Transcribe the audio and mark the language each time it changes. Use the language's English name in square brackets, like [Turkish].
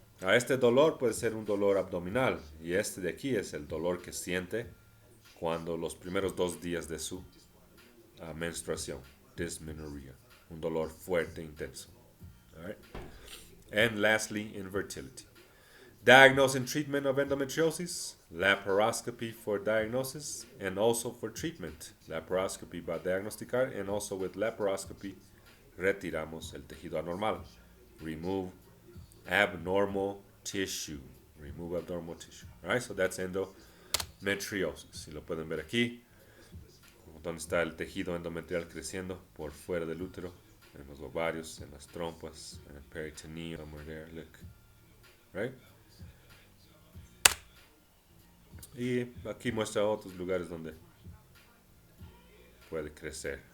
[Spanish] Este dolor puede ser un dolor abdominal y este de aquí es el dolor que siente cuando los primeros 2 días de su menstruación, dysmenorrhea, un dolor fuerte, intenso. [English] All right? And lastly, infertility. Diagnosis and treatment of endometriosis: laparoscopy for diagnosis and also for treatment. [Spanish] Laparoscopy para diagnosticar, [English] and also with laparoscopy [Spanish] retiramos el tejido anormal. [English] Remove abnormal tissue. Remove abnormal tissue. Alright, so that's endometriosis. [Spanish] Si lo pueden ver aquí, donde está el tejido endometrial creciendo por fuera del útero, en los ovarios, en las trompas, en el peritoneum, [English] somewhere there, look. [Spanish] Right? Y aquí muestra otros lugares donde puede crecer.